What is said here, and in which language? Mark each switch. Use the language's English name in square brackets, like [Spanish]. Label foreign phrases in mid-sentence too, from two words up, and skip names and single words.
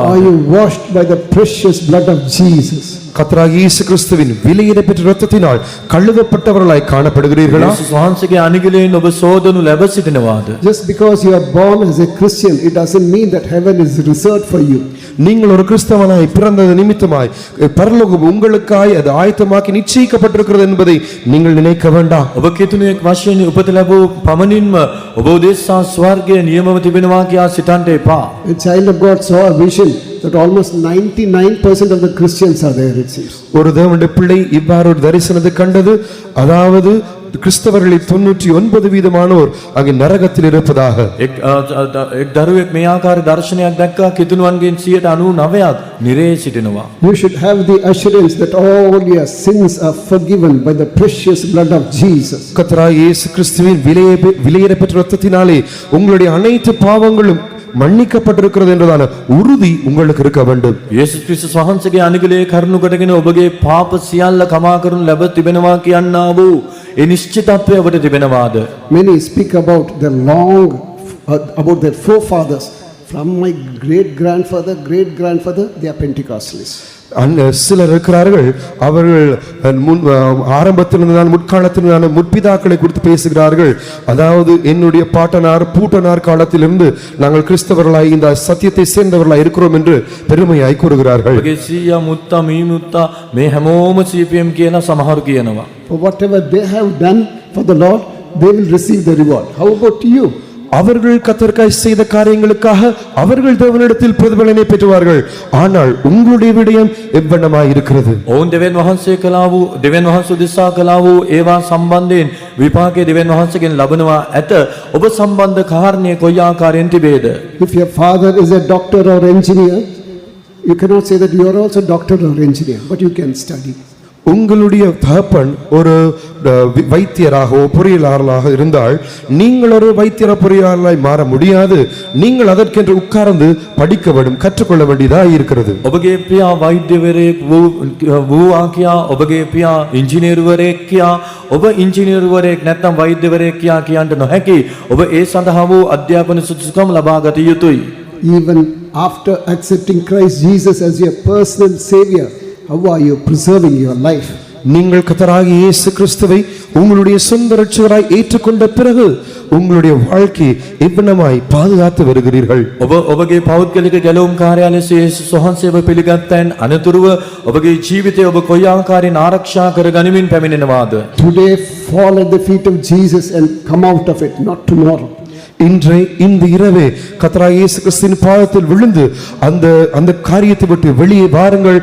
[English] Are you washed by the precious blood of Jesus? [Tamil] கர்த்தராகிய இயேசு கிறிஸ்துவின் விலையேற பெற்ற இரத்தத்தினால் கழுவப்பட்டவர்களாய் காணப்படுகிறீர்களா? [Sinhala] යේසුස් වහන්සේගේ අනුගලයෙන් ඔබ සෝදනු ලැබ සිටිනවාද? [English] Just because you are born as a Christian, it doesn't mean that heaven is reserved for you. [Tamil] நீங்கள் ஒரு கிறிஸ்தவனாய் பிறந்தது நிமித்தமாய் பரலோகம் உங்களுக்காய் அது ஆயத்தமாக்கி நிச்சயிக்கப்பட்டிருக்கிறது என்பதை நீங்கள் நினைக்க வேண்டாம். [Sinhala] ඔබ කිතුණෙක් වශයෙන් උපත ලැබූ පමණින්ම ඔබ උදෙසා ස්වර්ගයේ නියමව තිබෙනවා කියා සිතන්ට එපා. [English] A child of God saw a vision that almost 99% of the Christians are there, it seems. [Tamil] ஒரு தேவனுடைய பிள்ளை இவ்வாறு ஒரு தரிசனத்தை கண்டது. அதாவது கிறிஸ்தவர்களில் 99% அங்கே நரகத்தில் இருப்பதாக. [Sinhala] එක් දරුවෙක් මේ ආකාර දර්ශනයක් දැක්කා. කිතුණුවන්ගෙන් 99ක් නිරේ සිටිනවා. [English] You should have the assurance that all your sins are forgiven by the precious blood of Jesus. [Tamil] கர்த்தராகிய இயேசு கிறிஸ்துவின் விலையேற பெற்ற இரத்தத்தினாலே உங்களுடைய அனைத்து பாவங்களும் மன்னிக்கப்பட்டிருக்கிறது என்றதான உறுதி உங்களுக்கு இருக்க வேண்டும். [Sinhala] යේසුස් ක්‍රිස්තුස් වහන්සේගේ අනුගලයේ කරුණු කොටගෙන ඔබගේ පාප සියල්ල කමා කරනු ලැබ තිබෙනවා කියනා වූ ඒ නිශ්චිතත්වය ඔබට තිබෙනවාද? [English] Many speak about their forefathers. From my great grandfather, they are Pentecostalists. [Tamil] சிலர் இருக்கிறார்கள், அவர்கள் ஆரம்பத்திலிருந்தான முற்காலத்திலிருந்தான முற்பிதாக்களை குறித்து பேசுகிறார்கள். அதாவது என்னுடைய பாட்டனார் பூட்டனார் காலத்திலிருந்து நாங்கள் கிறிஸ்தவர்களாய் இந்த சத்தியத்தை சேர்ந்தவர்களாய் இருக்கிறோம் என்று பெருமையாய் கூறுகிறார்கள். [Sinhala] සීයා මුත්තා මී මුත්තා මේ හැමෝම CPM කියන සමහරු කියනවා. [English] For whatever they have done for the Lord, they will receive the reward. How about you? [Tamil] அவர்கள் கர்த்தருக்காய் செய்த காரியங்களுக்காக அவர்கள் தேவனிடத்தில் பிரதிபலனை பெற்றுவார்கள். ஆனால் உங்களுடைய விடயம் எவ்வண்ணமாய் இருக்கிறது? [Sinhala] ඔවුන් දෙවියන් වහන්සේ කළා වූ දෙවියන් වහන්සේ උදෙසා කළා වූ ඒවා සම්බන්ධයෙන් විපාකයේ දෙවියන් වහන්සේගෙන් ලබනවා ඇත. ඔබ සම්බන්ධ කාරණේ කොයි ආකාරයෙන් තිබේද? [English] If your father is a doctor or engineer, you cannot say that you are also doctor or engineer, but you can study. [Tamil] உங்களுடைய தகப்பன் ஒரு வைத்தியராகவோ பொறியியலாளராக இருந்தால் நீங்கள் ஒரு வைத்தியர பொறியாளராய் மாற முடியாது. நீங்கள் அதற்கென்று உட்கார்ந்து படிக்க வேண்டும், கற்றுக்கொள்ள வேண்டியதாக இருக்கிறது. [Sinhala] ඔබගේ පියා වෛද්‍යවරයෙක් වූවා කියා, ඔබගේ පියා ඉංජිනේරුවරයෙක් කියා, ඔබ ඉංජිනේරුවරයෙක් නැත්නම් වෛද්‍යවරයෙක් කියා කියන්න නොහැකි. ඔබ ඒ සඳහා වූ අධ්‍යාපන සුදුසුකම් ලබා ගත යුතුයි. [English] Even after accepting Christ Jesus as your personal savior, how are you preserving your life? [Tamil] நீங்கள் கர்த்தராகிய இயேசு கிறிஸ்துவை உங்களுடைய சொந்த இரட்சகராய் ஏற்றுக்கொண்ட பிறகு உங்களுடைய வாழ்க்கையை எவ்வளமாய் பாதுகாத்து வருகிறீர்கள்? [Sinhala] ඔබ ඔබගේ පෞද්ගලික ගැලවුම් කාර්යාලය ලෙස යේසුස් වහන්සේව පිළිගත්තන් අනතුරුව ඔබගේ ජීවිතය ඔබ කොයි ආකාරයෙන් ආරක්ෂා කර ගනිමින් පැමිණෙනවාද? [English] Today fall at the feet of Jesus and come out of it, not tomorrow. [Tamil] இன்றே இந்த இரவே கர்த்தராகிய இயேசு கிறிஸ்துவின் பாதத்தில் விழுந்து அந்த காரியத்தை விட்டு வெளியே வாருங்கள்.